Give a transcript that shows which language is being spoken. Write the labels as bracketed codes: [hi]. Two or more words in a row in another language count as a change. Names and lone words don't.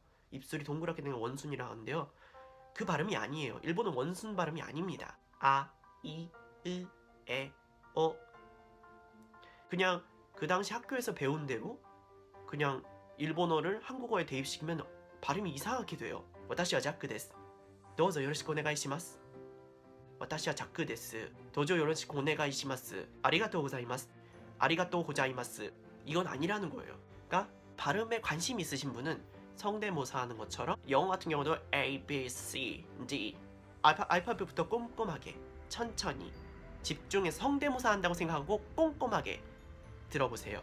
[ko] 입술이 동그랗게 되는 걸 원순이라고 하는데요. 그 발음이 아니에요. 일본은 원순 발음이 아닙니다. 아, 이, 에, 그냥 그 당시 학교에서 배운 대로 그냥 일본어를 한국어에 대입시키면 발음이 이상하게 돼요. [ja] 私はジャックです。どうぞよろしくお願いします。私はジャックです。どうぞよろしくお願いします。ありがとうございます。ありがとうございます。 [ko] 이건 아니라는 거예요. 그러니까 발음에 관심 있으신 분은 성대모사 하는 것처럼 영어 같은 경우도 A, B, C, D 알파벳부터 꼼꼼하게 천천히 집중해서 성대모사 한다고 생각하고 꼼꼼하게 들어보세요.